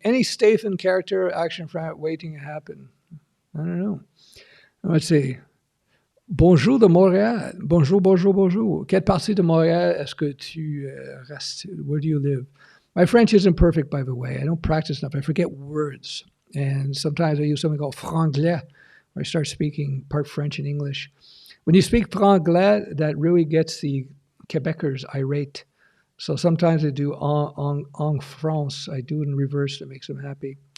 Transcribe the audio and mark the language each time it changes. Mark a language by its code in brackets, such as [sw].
[en] Any Stefan character action from waiting to happen? I don't know. Let's see. [fr] Bonjour de Montréal. Bonjour, bonjour, bonjour. Quelle partie de Montréal est-ce que tu restes? [en] Where do you live? My French isn't perfect, by the way. I don't practice enough. I forget words. And sometimes I use something called franglais, where I start speaking part French and English. When you speak franglais, that really gets the Quebecers irate. So sometimes I do [fr] en France. [en] I do it in reverse that makes them happy.